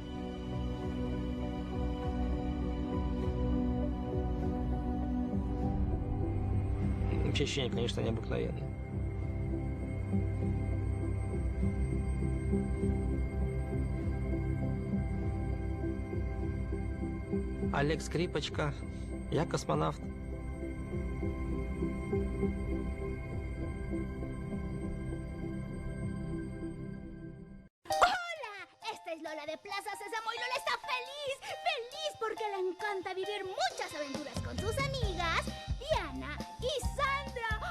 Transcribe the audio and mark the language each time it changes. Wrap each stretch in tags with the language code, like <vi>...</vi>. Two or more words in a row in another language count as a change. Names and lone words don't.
<ru>Вообще ощущение, конечно, необыкновенное. Олег Скрипочка, я космонавт.</ru> <es>Esta es Lola de Plaza Sésamo y Lola está feliz, feliz porque le encanta vivir muchas aventuras con sus amigas Diana y Sandra.</es>